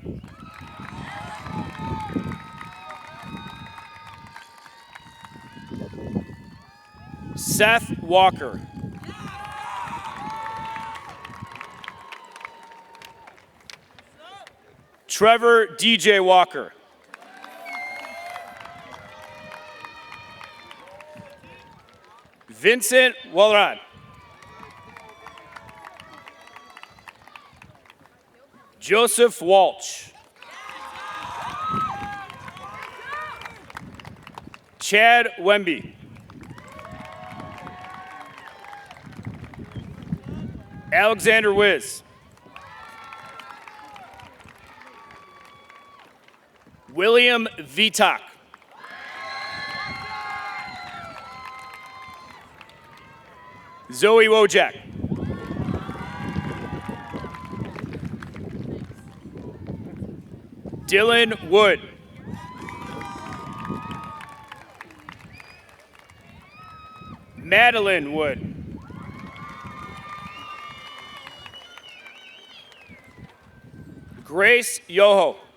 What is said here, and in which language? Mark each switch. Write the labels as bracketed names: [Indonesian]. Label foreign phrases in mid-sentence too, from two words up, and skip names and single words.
[English] Seth Walker. Trevor DJ Walker. Vincent Walrod. Joseph Walsh. Chad Wemby. Alexander Wiz. William Vitak. Zoe Wojak. Dylan Wood. Madeline Wood. Grace Yoho.